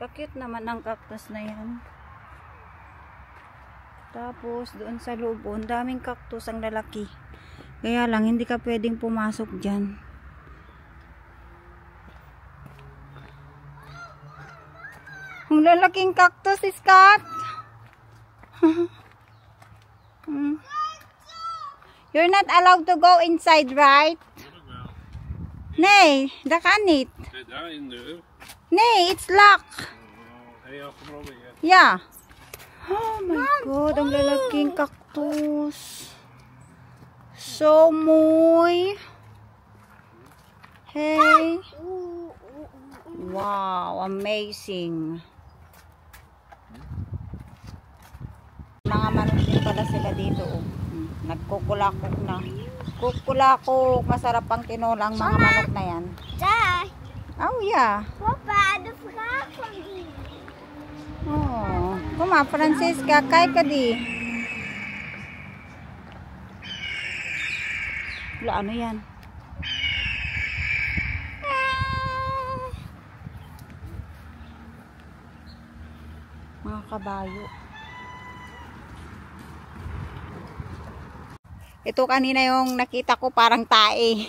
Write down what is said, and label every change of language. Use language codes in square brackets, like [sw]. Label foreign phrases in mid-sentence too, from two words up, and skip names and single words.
[tl] Kakute naman ang cactus na yan. Tapos doon sa loob, ang daming cactus ang lalaki. Kaya lang hindi ka pwedeng pumasok dyan. Ang lalaking cactus, Scott. [en] You're not allowed to go inside, right? [nl] Nee, daar kan niet. Daar in de deur. Nee, [en] it's locked. [nl] Heb je al geprobeerd? Ja. [en] Oh my God, [tl] ang lalaking cactus. [nl] So mooi. Hey. [en] Wow, amazing. [tl] Mga manok din pala sila dito. Nagkukulakok na. Kukulakok. Masarap ang tinolang mga manok na yan. [nl] Daar. [en] Oh yeah. [nl] Papa, de vraag van die. Oh, kom maar Francisca, kijk di. [tl] Wala, ano yan? Mga kabayo. Ito kanina yung nakita ko parang tae.